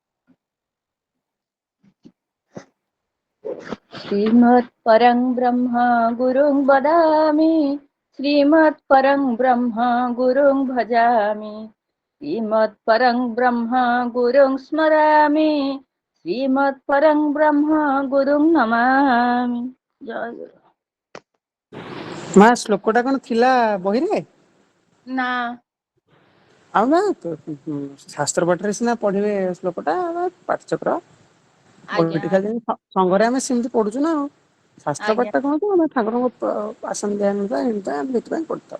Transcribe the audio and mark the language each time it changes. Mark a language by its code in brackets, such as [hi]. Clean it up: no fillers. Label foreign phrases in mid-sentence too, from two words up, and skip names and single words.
[sa] শ্রীমৎপরং ব্রহ্ম গুরুং বদামি শ্রীমৎপরং ব্রহ্ম গুরুং ভজামি শ্রীমৎপরং ব্রহ্ম গুরুং স্মরামি শ্রীমৎপরং ব্রহ্ম গুরুং নমামি। জয় গুরু। [or] ମା ଶ୍ଲୋକଟା କଣ ଥିଲା ବହିରେ? ନା ଆଉ ନା ଶାସ୍ତ୍ର ପାଠରେ ସିନା ପଢିବେ ଶ୍ଲୋକଟା ପାଠଚକ୍ର ଆଜ୍ଞା ବହିଟି ଖାଲି ସଂଘରେ ଆମେ ସେମିତି ପଢୁଛୁ ନା ଆଉ ଶାସ୍ତ୍ର ଆଜ୍ଞା ପାଠଟା କଣ କି ଆମେ ଠାକୁରଙ୍କ ଆସନ ଧ୍ୟାନ ଏମିତି ଆମେ ସେଥିପାଇଁ ପଢିଥାଉ।